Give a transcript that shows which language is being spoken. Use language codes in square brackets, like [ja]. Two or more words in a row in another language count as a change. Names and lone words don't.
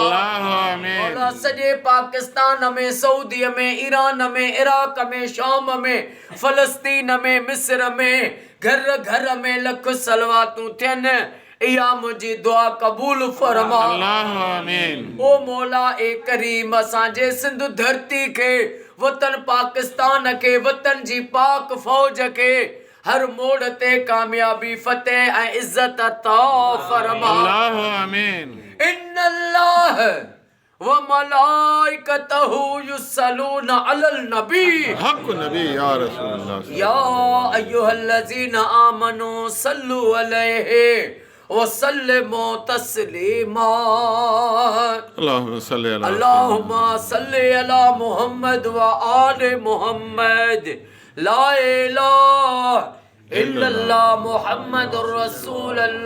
[sd] मौला सॼे पाकिस्तान में सऊदीअ में ईरान में इराक में शाम में फ़लस्तीन में मिस्र में घर घर में लख सलवातूं थियनि इहा मुंहिंजी दुआ क़बूल फरमा। आमीन। ओ मौला ए करीम असांजे सिंध धरती के वतन पाकिस्तान के वतन जी पाक फौज के हर मोड़ ते कामयाबी फतेह ऐं इज्जत अता फरमा। आमीन। [ar] إن الله وملائكته يصلون على النبي حق نبي يا رسول الله يا أيها الذين آمنوا صلوا عليه وسلموا تسليما. اللهم صل على محمد وآل محمد. لا إله إلا الله محمد رسول الله.